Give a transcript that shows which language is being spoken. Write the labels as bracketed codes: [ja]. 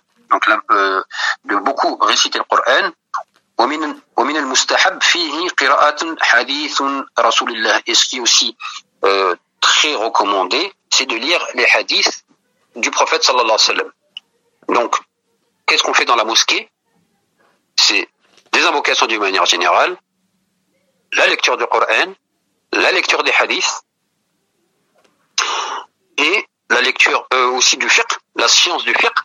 [fr] Donc là, de beaucoup réciter le Coran. [ar] ومن المستحب فيه قراءة حديث رسول الله. [fr] Et ce qui est aussi très recommandé, c'est de lire les hadiths du prophète sallallahu alayhi wa sallam. Donc, qu'est-ce qu'on fait dans la mosquée ? C'est des invocations d'une manière générale, la lecture du Coran, la lecture des hadiths, et la lecture aussi du fiqh, la science du fiqh.